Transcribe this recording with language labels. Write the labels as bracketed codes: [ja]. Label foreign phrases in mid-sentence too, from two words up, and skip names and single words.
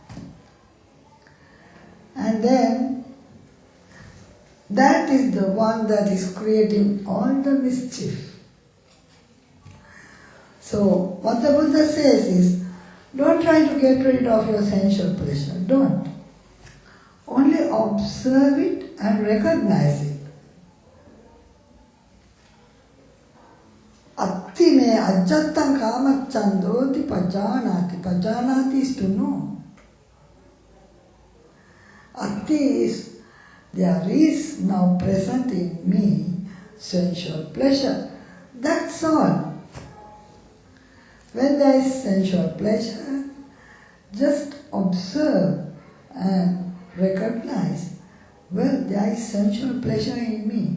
[en] And then, that is the one that is creating all the mischief. So, what the Buddha says is, don't try to get rid of your sensual pleasure. Don't. Only observe it and recognize it. [pi] Atti me ajjattam kamachandoti pajanati. [en] Pajanati is to know. Atti is, there is now present in me sensual pleasure. That's all. When there is sensual pleasure, just observe and recognize, well, there is sensual pleasure in me.